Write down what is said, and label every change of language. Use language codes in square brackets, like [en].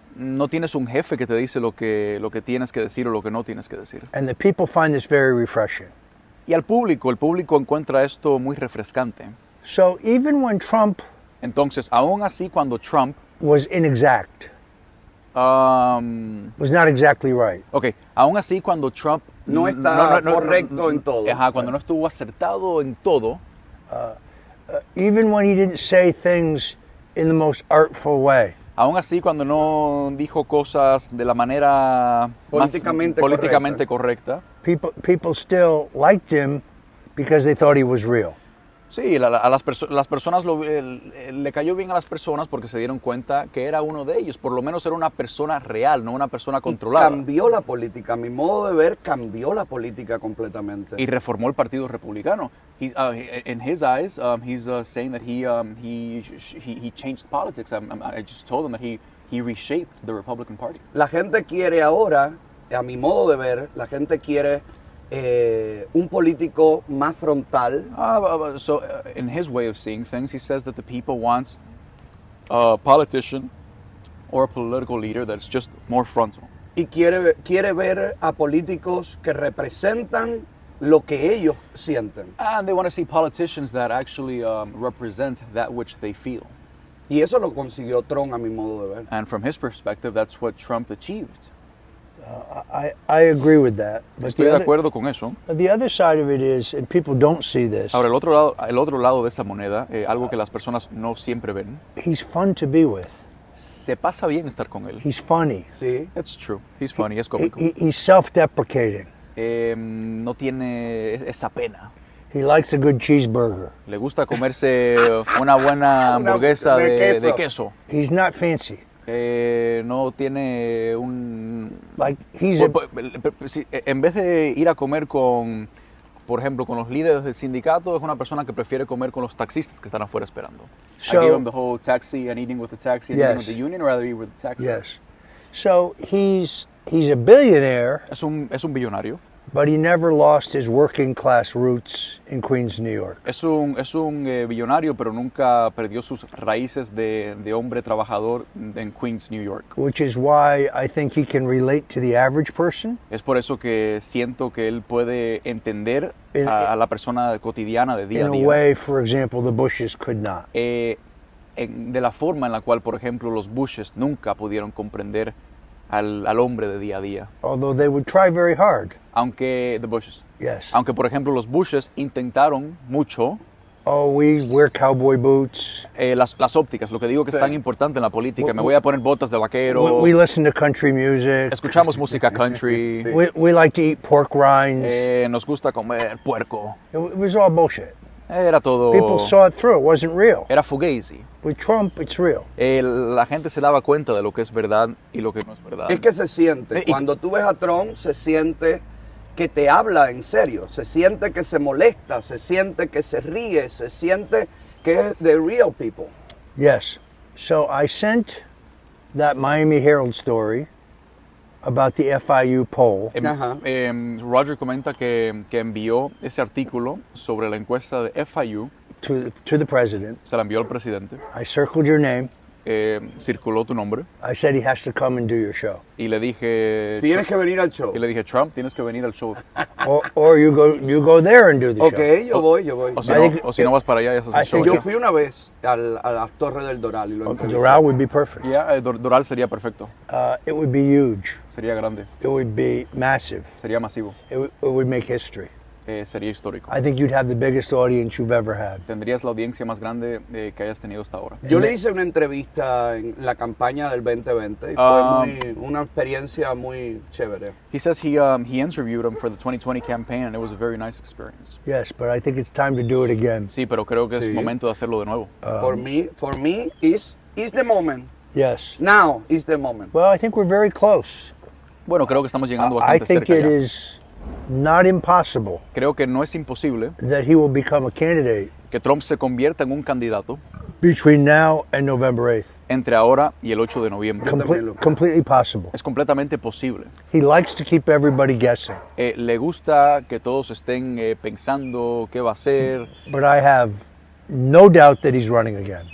[es] No tienes un jefe que te dice lo que tienes que decir o lo que no tienes que decir. [en] And the people find this very refreshing. [es] Y el público encuentra esto muy refrescante. [en] So even when Trump [es] Entonces, aún así cuando Trump [en] was inexact, was not exactly right. [es] aún así cuando Trump No está correcto en todo. Cuando no estuvo acertado en todo, [en] Even when he didn't say things in the most artful way. [es] aún así cuando no dijo cosas de la manera políticamente correcta, [en] People still liked him because they thought he was real. [es] sí, las personas le cayó bien a las personas porque se dieron cuenta que era uno de ellos, por lo menos era una persona real, no una persona controlada. Y cambió la política, a mi modo de ver, cambió la política completamente. Y reformó el Partido Republicano. [en] In his eyes, he's saying that he changed politics. I just told him that he reshaped the Republican Party. [es] La gente quiere ahora, a mi modo de ver, la gente quiere un político más frontal. [en] So in his way of seeing things, he says that the people wants a politician or a political leader that's just more frontal. [es] Y quiere ver a políticos que representan lo que ellos sienten. [en] And they want to see politicians that actually represent that which they feel. [es] Y eso lo consiguió Trump a mi modo de ver. [en] And from his perspective, that's what Trump achieved. I agree with that. [es] Estoy de acuerdo con eso. [en] But the other side of it is, and people don't see this, [es] Ahora, el otro lado de esa moneda, algo que las personas no siempre ven, [en] he's fun to be with. [es] se pasa bien estar con él. [en] He's funny. [es] Sí. [en] It's true. He's funny, [es] es cómico. [en] He's self-deprecating. [es] No tiene esa pena. [en] He likes a good cheeseburger. [es] Le gusta comerse una buena hamburguesa de queso. [en] He's not fancy. [es] No tiene un... [en] Like he's [es] En vez de ir a comer por ejemplo, con los líderes del sindicato, es una persona que prefiere comer con los taxistas que están afuera esperando. [en] I give him the whole taxi and eating with the taxi and eating with the union, or rather eat with the taxi. Yes. So he's a billionaire. [es] Es un billonario. [en] But he never lost his working class roots in Queens, New York. [es] Es un billonario, pero nunca perdió sus raíces de hombre trabajador en Queens, New York. [en] Which is why I think he can relate to the average person. [es] Es por eso que siento que él puede entender a la persona cotidiana de día a día. [en] In a way, for example, the Bushes could not. [es] De la forma en la cual, por ejemplo, los Bushes nunca pudieron comprender al hombre de día a día. [en] Although they would try very hard. The Bushes. Yes. [es] Aunque, por ejemplo, los Bushes intentaron mucho. [en] We wear cowboy boots. [es] Las ópticas, lo que digo que es tan importante en la política. Me voy a poner botas de vaquero. [en] We listen to country music. [es] Escuchamos música country. [en] We like to eat pork rinds. [es] Nos gusta comer puerco. [en] It was all bullshit. [es] Era todo... [en] People saw it through. It wasn't real. [es] Era fugazi. With Trump, it's real. La gente se daba cuenta de lo que es verdad y lo que no es verdad. Es que se siente. Cuando tú ves a Trump, se siente que te habla en serio. Se siente que se molesta. Se siente que se ríe. Se siente que es [en] the real people. Yes. So I sent that Miami Herald story about the FIU poll. [es] Roger comenta que envió ese artículo sobre la encuesta de FIU [en] to the president. [es] Se la envió al presidente. [en] I circled your name. [es] Circuló tu nombre. [en] I said he has to come and do your show. [es] Y le dije... Tienes que venir al show. Y le dije, Trump, tienes que venir al show. [en] or you go there and do the show. [es] Ok, yo voy. O si no vas para allá y haces el show. Yo fui una vez a las Torres del Doral y lo entrevisté. [en] Doral would be perfect. [es] Yeah, Doral sería perfecto. [en] It would be huge. [es] Sería grande. [en] It would be massive. [es] Sería masivo. [en] It would make history. [es] sería histórico. [en] I think you'd have the biggest audience you've ever had. [es] Tendrías la audiencia más grande que hayas tenido hasta ahora. Yo le hice una entrevista en la campaña del 2020 y fue una experiencia muy chévere. [en] He says he interviewed him for the 2020 campaign and it was a very nice experience. Yes, but I think it's time to do it again. [es] Sí, pero creo que es Sí. momento de hacerlo de nuevo. [en] For me is the moment. Yes. Now is the moment. Well, I think we're very close. [es] Bueno, creo que estamos llegando [en] I [es] bastante [en] think [es] cerca [en] it [es] ya. [en] is not impossible [es] Creo que no es imposible [en] that he will become a candidate [es] que Trump se convierta en un candidato [en] between now and November 8th. [es] entre ahora y el 8 de noviembre. también lo creo. [en] Completely possible. [es] Es completamente posible. [en] He likes to keep everybody guessing, [es] Le gusta que todos estén pensando qué va a hacer, [en] but I have no doubt that he's running again.